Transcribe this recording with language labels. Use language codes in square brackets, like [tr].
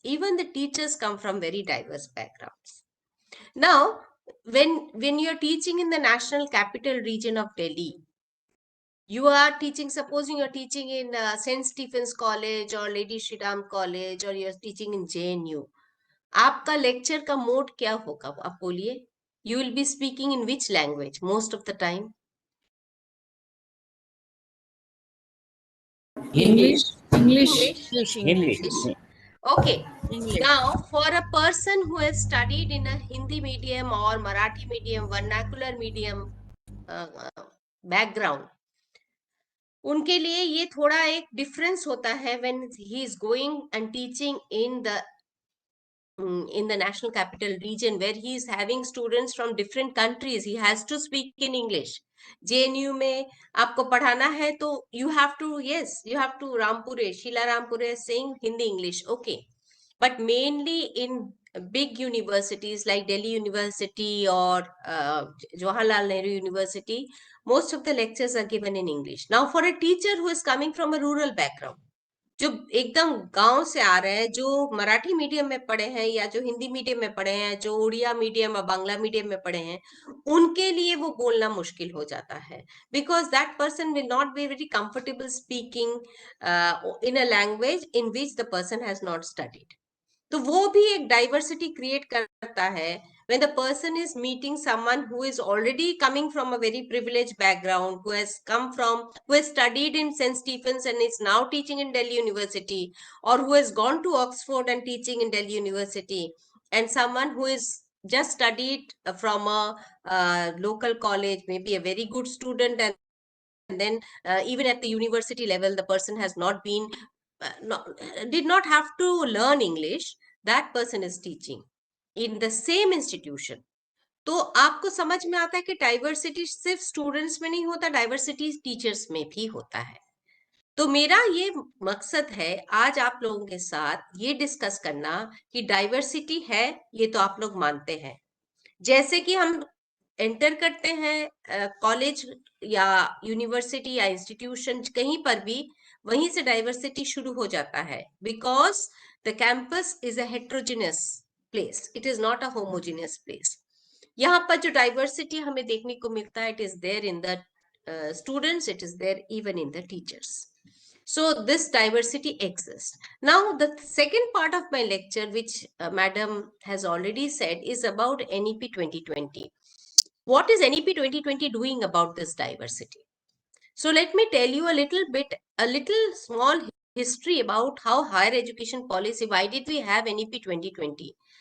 [en] Even the teachers come from very diverse backgrounds. Now, when you're teaching in the National Capital Region of Delhi, you are teaching, supposing you're teaching in St. Stephen's College or Lady Shri Ram College, or you're teaching in JNU. [hi] आपका lecture का mode क्या होगा, आप बोलिए. [en] You will be speaking in which language most of the time? English. English. English. Okay. English. Now, for a person who has studied in a Hindi medium or Marathi medium, vernacular medium background, [hi] उनके लिए ये थोड़ा एक difference होता है [en] when he is going and teaching in the National Capital Region, where he is having students from different countries. He has to speak in English. [hi] JNU में आपको पढ़ाना है तो [en] you have to, yes, you have to Rampure, Sheila Rampure saying Hindi English, okay. But mainly in big universities like Delhi University or Jawaharlal Nehru University, most of the lectures are given in English. Now for a teacher who is coming from a rural background, [hi] जो एकदम गांव से आ रहे हैं, जो Marathi medium में पढ़े हैं या जो हिंदी मीडियम में पढ़े हैं, जो उड़िया मीडियम और बांग्ला मीडियम में पढ़े हैं, उनके लिए वो बोलना मुश्किल हो जाता है. [en] Because that person will not be very comfortable speaking in a language in which the person has not studied. [hi] तो वो भी एक डाइवर्सिटी क्रिएट करता है [en] when the person is meeting someone who is already coming from a very privileged background, who has studied in St. Stephen's and is now teaching in Delhi University, or who has gone to Oxford and teaching in Delhi University, and someone who is just studied from a local college, maybe a very good student, and then even at the university level the person has not been did not have to learn English, that person is teaching in the same institution. [hi] तो आपको समझ में आता है कि diversity सिर्फ students में नहीं होता, डाइवर्सिटी टीचर्स में भी होता है. तो मेरा ये मकसद है आज आप लोगों के साथ ये डिस्कस करना कि डाइवर्सिटी है, ये तो आप लोग मानते हैं. जैसे कि हम एंटर करते हैं कॉलेज या यूनिवर्सिटी या इंस्टीट्यूशन कहीं पर भी, वहीं से डाइवर्सिटी शुरू हो जाता है. [en] Because the campus is a heterogeneous place, it is not a homogeneous place. [hi] यहाँ पर जो डाइवर्सिटी हमें देखने को मिलता है, [en] It is there in the students, it is there even in the teachers. So this diversity exists. Now, the second part of my lecture, which Madam has already said, is about NEP 2020. What is NEP 2020 doing about this diversity? So let me tell you a little small history about how higher education policy, why did we have NEP 2020?